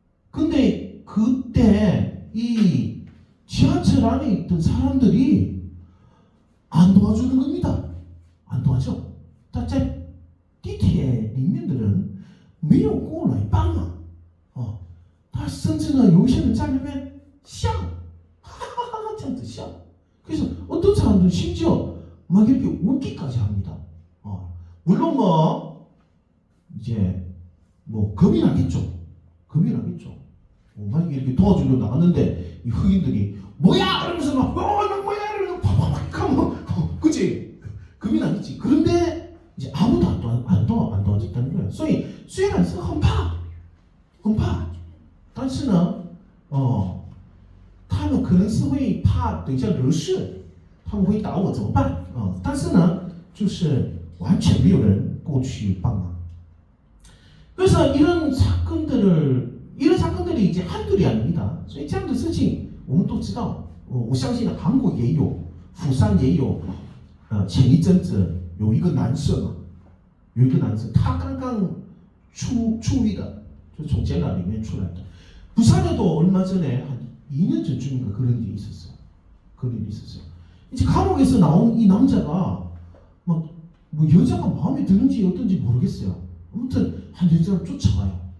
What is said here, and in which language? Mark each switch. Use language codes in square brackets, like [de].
[ko] 근데 그때 이 지하철 안에 있던 사람들이 안 도와주는 겁니다. 안 도와줘. [zh] 在地铁里面的人没有过来帮忙。他甚至呢，有一些人在那边笑，하하하하这样子笑。 [ko] 그래서 어떤 사람들은 심지어 막 이렇게 웃기까지 합니다. 물론 뭐 이제 뭐 겁이 나겠죠. 막 이렇게 도와주려 나갔는데 이 흑인들이 뭐야 이러면서 막 뭐야 이러면서 팍팍팍 하면 그치? 겁이 나겠지. 그런데 이제 아무도 안 도와줬다는 거예요. [zh] 所以虽然是很怕，但是呢，他们可能是会怕等一下惹事，他们会打我怎么办？但是呢，就是完全没有人过去帮忙。 [ko] 그래서 이런 사건들이 이제 한둘이 아닙니다. [zh] 所以这样的事情我们都知道。我相信韩国也有，釜山也有。前一阵子有一个男生，他刚刚出狱的，就从监牢里面出来的。 [ko] 부산에도 얼마 전에 한 2년 전쯤인가 그런 일이 있었어요. 이제 감옥에서 나온 이 남자가 막 뭐 여자가 마음에 드는지 어떤지 모르겠어요. 아무튼 한 여자를 쫓아가.